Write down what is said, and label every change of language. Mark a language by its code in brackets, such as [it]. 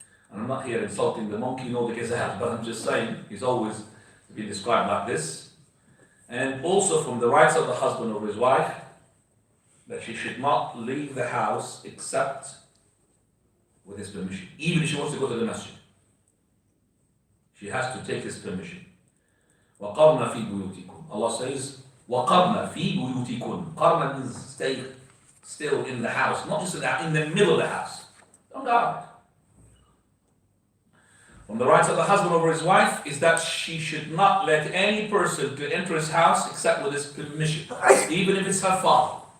[en] And I'm not here insulting the monkey nor the gazelle, but I'm just saying he's always been described like this. And also from the rights of the husband or his wife, that she should not leave the house except with his permission, even if she wants to go to the masjid. She has to take his permission. [ar] وَقَرْنَ فِي بُيُوتِكُمْ. [en] Allah says, [ar] وَقَرْنَ فِي بُيُوتِكُمْ. [en] Qarna means stay still in the house, not just in the middle of the house. Don't go out. From the rights of the husband over his wife is that she should not let any person to enter his house except with his permission, even if it's her father.